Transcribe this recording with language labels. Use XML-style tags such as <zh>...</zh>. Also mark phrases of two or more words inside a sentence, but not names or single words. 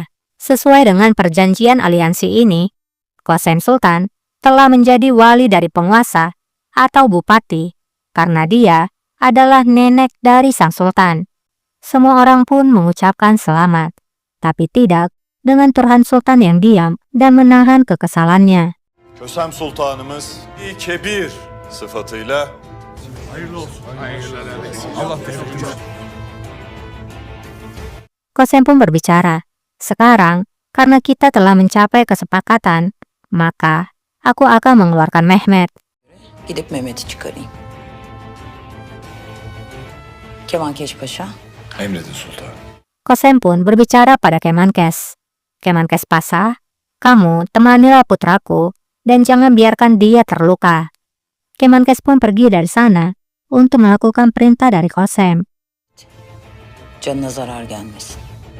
<id>Sesuai dengan perjanjian aliansi ini, Kösem Sultan telah menjadi wali dari penguasa atau bupati karena dia adalah nenek dari sang sultan. Semua orang pun mengucapkan selamat, tapi tidak dengan Turhan Sultan yang diam dan menahan kekesalannya.</id> <tr>Kösem Sultanımız kebir sıfatıyla</tr> <id>Kösem pun berbicara, sekarang karena kita telah mencapai kesepakatan, maka aku akan mengeluarkan Mehmet.</id> <tr>Gidip Mehmet'i çıkarayım. Kemankeş Paşa. emredin sultanım.</tr> <id>Kösem pun berbicara pada Kemenkes. Kemenkes Pasa, kamu temanilah putraku dan jangan biarkan dia terluka. Kemenkes pun pergi dari sana untuk melakukan perintah dari Kösem.</id> <tr>Canına zarar gelmesin.</tr>